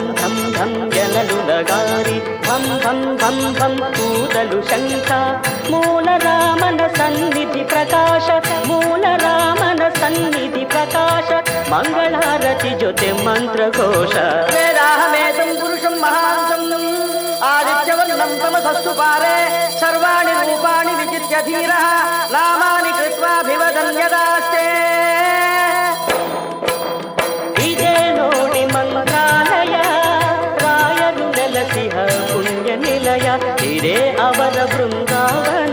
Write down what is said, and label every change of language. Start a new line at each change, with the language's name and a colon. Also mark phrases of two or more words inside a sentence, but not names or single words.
Kannada: ಧಂ ಧಂ ಜನಲು ನಗಾರಿ ಧಂ ಧಂ ಧಂ ಧಂ ಕೂದಲು ಶಂಖ. ಮೂಲ ರಾಮನ ಸನ್ನಿಧಿ ಪ್ರಕಾಶ, ಮೂಲ ರಾಮನ ಸನ್ನಿಧಿ ಪ್ರಕಾಶ. ಮಂಗಳಾರತಿ ಜೊತೆ ಮಂತ್ರಘೋಷ.
Sanskrit: ವೇದಾಹಮೇತಂ ಪುರುಷಂ ಮಹಾಂತಂ ಆದಿತ್ಯವರ್ಣಂ ತಮಸಸ್ಸು ಪಾರೆ ಸರ್ವಾಣಿ ರೂಪಾಣಿ ವಿಚಿತ್ಯ ಧೀರಃ ನಾಮಾನಿ ಕೃತ್ವಾಭಿವದನ್ಯದಾಸ್ತೆ.
Kannada: ಇದೇ ನೋಡಿ ಮಂತ್ರಾಲಯ. ರಾಯರು ನೆಲಸಿಹ ಪುಣ್ಯ ನಿಲಯ ಇದೇ ಅವರ ಬೃಂದಾವನ.